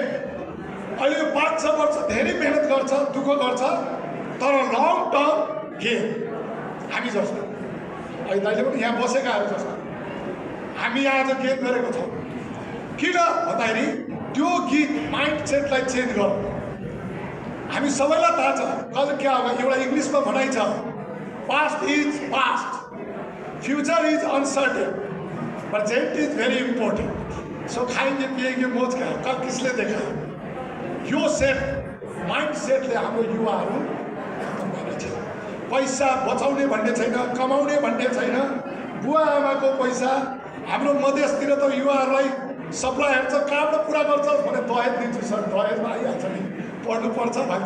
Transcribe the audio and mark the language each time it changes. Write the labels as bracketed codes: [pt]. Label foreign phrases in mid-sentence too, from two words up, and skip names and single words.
[ne] अहिले 5-6 वर्ष धेरै मेहनत गर्छ, दुःख गर्छ, तर [en] long term game. [ne] हामी जस्तो अहिले दाइले पनि यहाँ बसेकाहरू जस्तो हामी आज गेम गरेको छौँ। किन भन्दाखेरि त्यो गीत माइन्डसेटलाई चेन्ज गर्नु। हामी सबैलाई थाहा छ [hi] कल क्या होगा, [ne] एउटा इङ्ग्लिसमा भनाइ छ, [en] past is past, future is uncertain, present is very important. [hi] सो खाएंगे पिएंगे मौज का, कल किसले देखा? [ne] यो सेट माइन्ड सेटले हाम्रो युवाहरू पैसा बचाउने भन्ने छैन, कमाउने भन्ने छैन, बुवा आमाको पैसा हाम्रो मधेसतिर त युवाहरूलाई सप्लाईहरू छ कहाँबाट पुरा गर्छ भने दहेज दिन्छु सर दहेजमा आइहाल्छ नि पढ्नुपर्छ भन्छ।